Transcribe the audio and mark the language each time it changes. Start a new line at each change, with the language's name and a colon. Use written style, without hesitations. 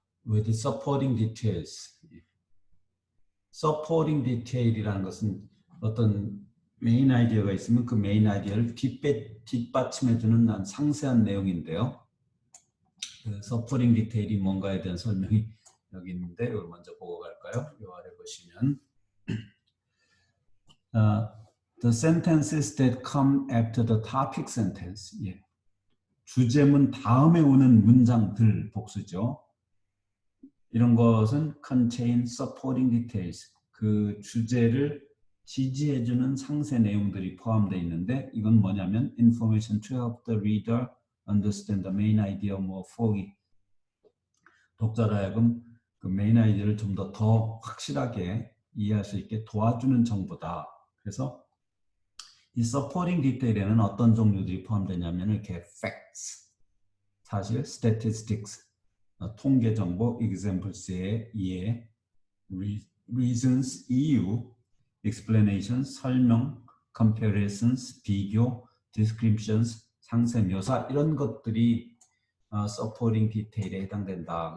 English: with supporting details.
Korean: 예. supporting detail이라는 것은 어떤 메인 아이디어가 있으면 그 메인 아이디어를 뒷받침해주는 상세한 내용인데요. 그 supporting detail이 뭔가에 대한 설명이 여기 있는데 이걸 먼저 보고 갈까요? 이 아래 보시면
English: the sentences that come after the topic sentence.
Korean: 예. 주제문 다음에 오는 문장들 복수죠. 이런 것은
English: contain supporting details.
Korean: 그 주제를 지지해주는 상세 내용들이 포함되어 있는데 이건 뭐냐면
English: information to help the reader understand the main idea more fully.
Korean: 독자로 하여금 그 메인 아이디어를 좀 더 확실하게 이해할 수 있게 도와주는 정보다. 그래서 이 supporting detail에는 어떤 종류들이 포함되냐면 이렇게 facts, 사실, statistics, 통계 정보, examples의 이해, reasons, 이유, explanations, 설명, comparisons, 비교, descriptions, 상세 묘사 이런 것들이 supporting detail에 해당된다.